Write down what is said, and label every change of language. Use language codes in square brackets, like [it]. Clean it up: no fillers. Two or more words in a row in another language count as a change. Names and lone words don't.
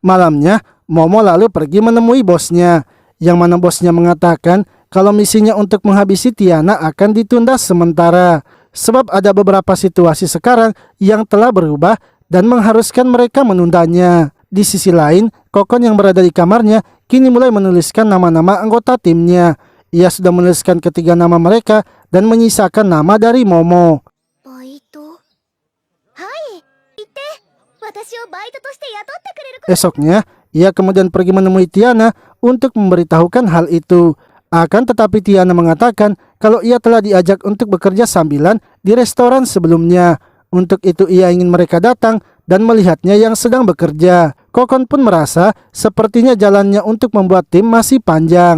[id] Malamnya, Momo lalu pergi menemui bosnya, yang mana bosnya mengatakan kalau misinya untuk menghabisi Tiana akan ditunda sementara, sebab ada beberapa situasi sekarang yang telah berubah dan mengharuskan mereka menundanya. Di sisi lain, Kokon yang berada di kamarnya kini mulai menuliskan nama-nama anggota timnya. Ia sudah menuliskan ketiga nama mereka dan menyisakan nama dari Momo. [ja] バイト。はい、言って。私をバイトとして雇ってくれるか。 [id] Esoknya, ia kemudian pergi menemui Tiana untuk memberitahukan hal itu. Akan tetapi Tiana mengatakan kalau ia telah diajak untuk bekerja sambilan di restoran sebelumnya. Untuk itu ia ingin mereka datang dan melihatnya yang sedang bekerja. Kokon pun merasa sepertinya jalannya untuk membuat tim masih panjang.